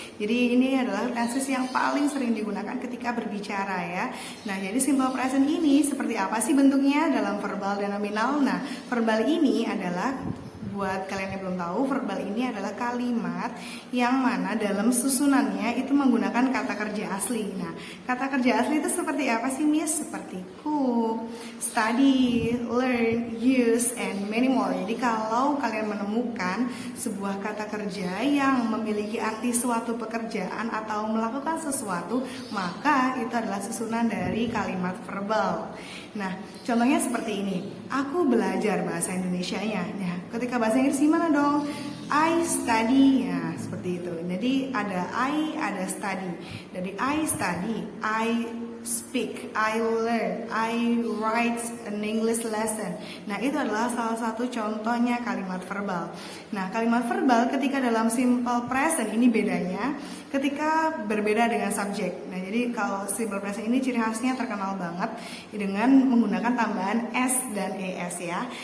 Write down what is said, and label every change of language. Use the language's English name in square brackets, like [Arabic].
[Indonesian] Jadi ini adalah tenses yang paling sering digunakan ketika berbicara ya. Nah, jadi simple present ini seperti apa sih bentuknya dalam verbal dan nominal? Nah, verbal ini adalah, buat kalian yang belum tahu, verbal ini adalah kalimat yang mana dalam susunannya itu menggunakan kata kerja asli. Nah, kata kerja asli itu seperti apa sih, Miss? Seperti [English] cook, study, learn, use, and many more. [Indonesian] Jadi kalau kalian menemukan sebuah kata kerja yang memiliki arti suatu pekerjaan atau melakukan sesuatu, maka itu adalah susunan dari kalimat verbal. Nah, contohnya seperti ini. Aku belajar bahasa Indonesianya. Nah, ketika bahasa Inggris gimana dong? [English] I study. [Indonesian] Ya, seperti itu. Jadi ada I, ada study. [English] Dari I study, I speak, I learn, I write an English lesson. [Indonesian] Nah, itu adalah salah satu contohnya kalimat verbal. Nah, kalimat verbal ketika dalam simple present ini bedanya ketika berbeda dengan subjek. Nah, jadi kalau simple present ini ciri khasnya terkenal banget dengan menggunakan tambahan S dan ES ya.